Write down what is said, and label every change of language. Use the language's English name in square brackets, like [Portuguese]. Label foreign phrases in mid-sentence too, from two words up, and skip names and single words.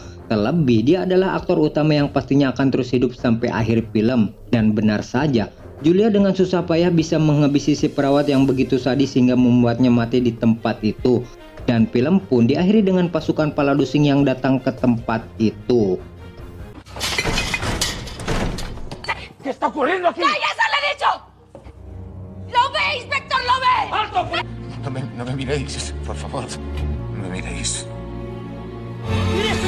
[Indonesian] Terlebih dia adalah aktor utama yang pastinya akan terus hidup sampai akhir film. Dan benar saja, Julia dengan susah payah bisa menghabisi si perawat yang begitu sadis hingga membuatnya mati di tempat itu. Dan film pun diakhiri dengan pasukan paladusing yang datang ke tempat itu. [Spanish] ¿Qué está ocurriendo aquí? ¡Cállese, le he dicho! ¡Lo ve, inspector, lo ve! ¡Alto! No me miréis, por favor. No me miréis.